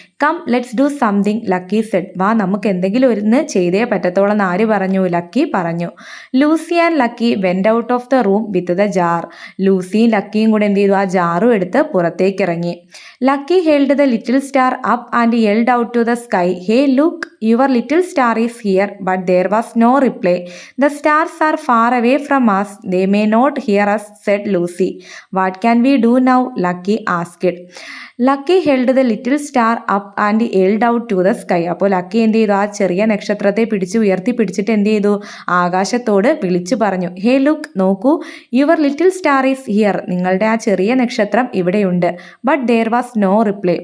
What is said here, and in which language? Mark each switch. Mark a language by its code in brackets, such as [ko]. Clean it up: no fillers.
[en] Come let's do something Lucky said. [ml] വാ നമുക്ക് എന്തെങ്കിലും ഒന്ന് ചെയ്തേ പറ്റത്തോളം എന്ന് ആര് പറഞ്ഞു? ലക്കി പറഞ്ഞു. [en] Lucy and Lucky went out of the room with the jar. [ml] ലൂസിയും ലക്കിയും കൂടെ എന്ത് ചെയ്തു? ആ ജാറും എടുത്ത് പുറത്തേക്ക് ഇറങ്ങി. [en] Lucky held the little star up and yelled out to the sky, hey look your little star is here. But there was no reply. The stars are far away from us, they may not hear us, said Lucy. What can we do now? Lucky asked. Lucky held the little star up and yelled out to the sky. [ml] അപ്പോൾ lucky എന്ത് ചെയ്തു? ആ ചെറിയ നക്ഷത്രത്തെ ഉയർത്തി പിടിച്ചിട്ട് എന്ത് ചെയ്തു? ആകാശത്തോട് വിളിച്ചു പറഞ്ഞു, ഹേ ലുക്ക്, നോക്കൂ, [en] Your little star is here. [ml] നിങ്ങളുടെ ആ ചെറിയ നക്ഷത്രം ഇവിടെയുണ്ട്. [en] But there was no reply.